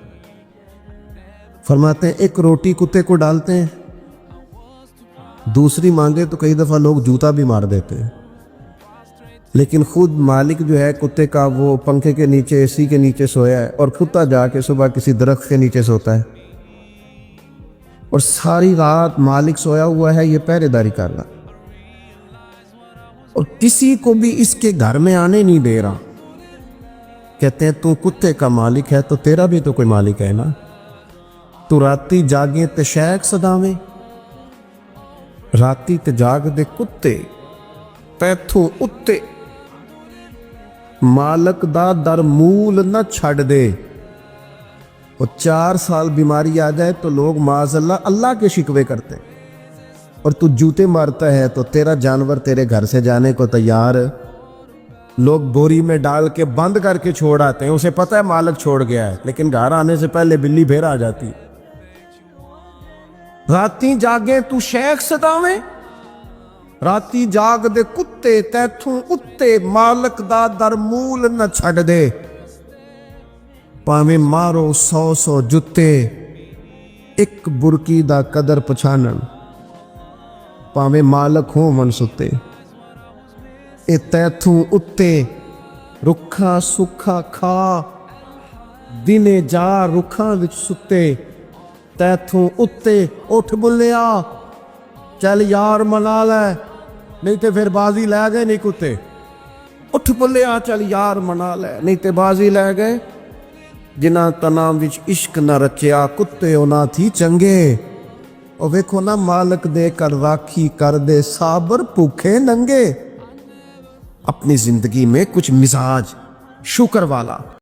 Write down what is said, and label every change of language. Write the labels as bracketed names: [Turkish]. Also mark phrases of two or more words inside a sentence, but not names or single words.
[Urdu] فرماتے ہیں ایک روٹی کتے کو ڈالتے ہیں، دوسری مانگے تو کئی دفعہ لوگ جوتا بھی مار دیتے ہیں، لیکن خود مالک جو ہے کتے کا وہ پنکھے کے نیچے، اے سی کے نیچے سویا ہے، اور کتا جا کے صبح کسی درخت کے نیچے سوتا ہے، اور ساری رات مالک سویا ہوا ہے، یہ پہرے داری کر رہا، اور کسی کو بھی اس کے گھر میں آنے نہیں دے رہا۔ کہتے ہیں تو کتے کا مالک ہے تو تیرا بھی تو کوئی مالک ہے نا۔ [Punjabi] تو راتی جاگیں تے شیخ صداویں، راتی تے جاگ دے کتے تیتھوں اتے، مالک دا در مول نہ چھڑ دے۔ [Urdu] اور 4 سال بیماری آ جائے تو لوگ [Arabic] معاذ اللہ [Urdu] کے شکوے کرتے، اور تو جوتے مارتا ہے تو تیرا جانور تیرے گھر سے جانے کو تیار، لوگ بوری میں ڈال کے بند کر کے چھوڑ آتے ہیں، اسے پتہ ہے مالک چھوڑ گیا ہے، لیکن گھر آنے سے پہلے بلی پھر آ جاتی۔ [Punjabi] راتی جاگے تو شیخ صداویں، راتی جاگ دے کتے تیتھوں اتے، مالک دا در مول نہ چھڑ دے۔ پاویں مارو 100 جتے، ایک برکی دا قدر پچھانن، پاویں مالک ہو من ستے۔ اے تیتھوں اتے رکھا سکھا کھا، دنے جا رکھاں وچ ستے۔ تیتھوں اتے اٹھ بلیا، چل یار منا لے، نہیں تے پھر بازی لے گئے نہیں کتے۔ اٹھ بلیا چل یار منا لے، نہیں تے بازی لے گئے۔ جنہاں تنام وچ عشق نہ رچیا، کتے انہاں تھی چنگے۔ اور ویکھو نا مالک دے کر راکھی کر دے، صابر بھوکے ننگے۔ [Urdu] اپنی زندگی میں کچھ مزاج شکر والا